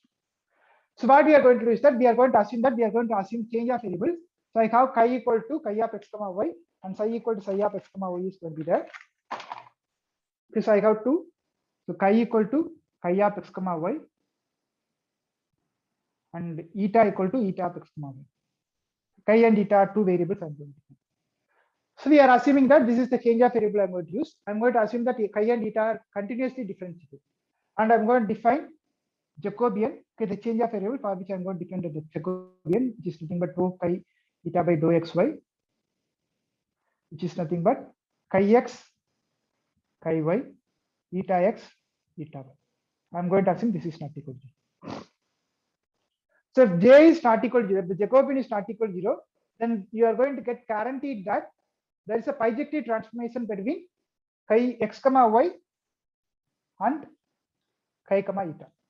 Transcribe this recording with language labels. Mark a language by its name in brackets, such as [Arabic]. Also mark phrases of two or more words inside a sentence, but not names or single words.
[English] So what we are going to do is that we are going to assume change of variables. So I have chi equal to chi of x comma y, and psi equal to psi of x comma y is going to be there. Okay, so I have two. So chi equal to chi of x comma y, and eta equal to eta of x comma y. Chi and eta are two variables I'm going to use. So we are assuming that this is the change of variable I'm going to use. I'm going to assume that chi and eta are continuously differentiable, and I'm going to define Jacobian. Okay, the change of variable for which I'm going to define the Jacobian, which is nothing but rho chi eta by dou xy, which is nothing but chi x chi y eta x eta y. I'm going to assume this is not equal to 0. So if j is not equal to 0, if the Jacobian is not equal to 0, then you are going to get guaranteed that there is a bijective transformation between chi x comma y and chi comma eta.